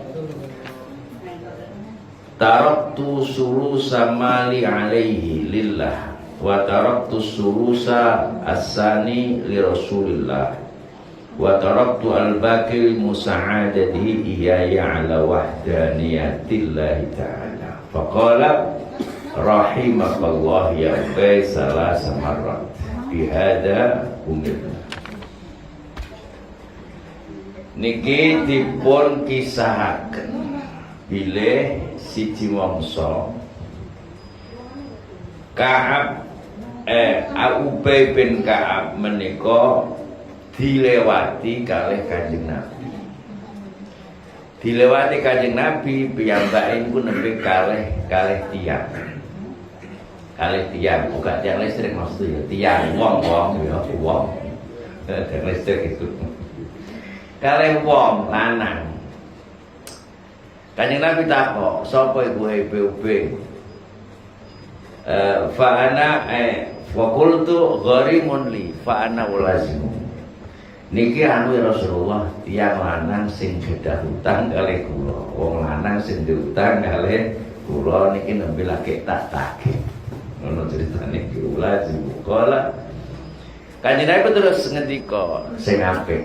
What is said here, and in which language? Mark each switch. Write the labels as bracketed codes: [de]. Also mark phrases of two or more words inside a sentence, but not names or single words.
[ar] تركت ثلث مالي عليه لله وتركت ثلث الثاني لرسول الله وتركت الباقي مساعدة إياي على وحدانية الله تعالى فقال رحمك الله يا أبي ثلاث مرات بهذا أمرنا. [jv] Niki dipun kisahaken bilih siji mangsa Ka'ab Ubay bin Ka'ab menika dilewati kalih Kanjeng Nabi. Dilewati Kanjeng Nabi piyambake niku nembe kalih tiyang. Kalih tiyang, [id] bukan tiang listrik maksudnya, [jv] tiang wong ya, wong. [id] Tiang listrik itu. [jv] Kalih wong lanang. Kanjeng Nabi takok, sapa iku Ubay? [ar] فأنا وقلت غريم لي فأنا ألازمه. [jv] Niki anu [ar] يا رسول الله, [jv] tiyang lanang sing gadah utang kalih kula. Wong lanang sing diutang kalih kula niki nembe lagi tak tagih. Ngono critane iki ulazimu. Kala Kanjeng Nabi terus ngendika, sing apik.